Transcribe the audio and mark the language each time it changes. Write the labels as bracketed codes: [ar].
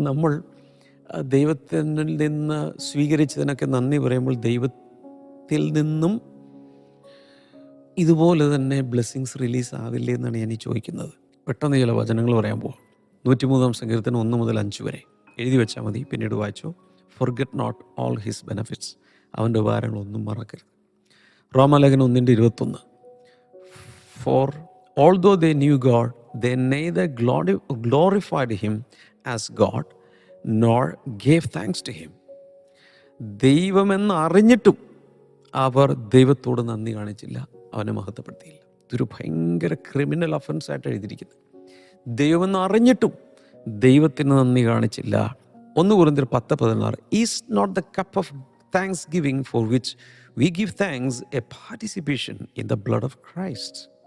[ml] നമ്മൾ ദൈവത്തിൽ നിന്ന് സ്വീകരിച്ചതിനൊക്കെ നന്ദി പറയുമ്പോൾ ദൈവത്തിൽ നിന്നും ഇതുപോലെ തന്നെ ബ്ലെസ്സിങ്സ് റിലീസ് ആവില്ലേ എന്നാണ് ഞാൻ ഈ ചോദിക്കുന്നത്. പെട്ടെന്ന് ചില വചനങ്ങൾ പറയാൻ പോകാം. 103-ാം സങ്കീർത്തനം 1 മുതൽ 5 വരെ എഴുതി വെച്ചാൽ മതി, പിന്നീട് വായിച്ചോ. [en] forget not all his benefits, [ml] അവൻ്റെ ഉപകാരങ്ങളൊന്നും മറക്കരുത്. [en] റോമാലേഖനം 1:21, for although they knew God, they neither glorified him as God nor gave thanks to him. [ml] ദൈവമെന്ന് അറിഞ്ഞിട്ടും അവർ ദൈവത്തോട് നന്ദി കാണിച്ചില്ല, അവനെ മഹത്വപ്പെടുത്തിയില്ല. ഇതൊരു ഭയങ്കര ക്രിമിനൽ ഒഫൻസായിട്ട് എഴുതിയിരിക്കുന്നത്. ദൈവമെന്ന് അറിഞ്ഞിട്ടും ദൈവത്തിന് നന്ദി കാണിച്ചില്ല. [en] 1 കൊരിന്ത്യർ 10:16, is not the cup of thanksgiving for which we give thanks a participation in the blood of Christ.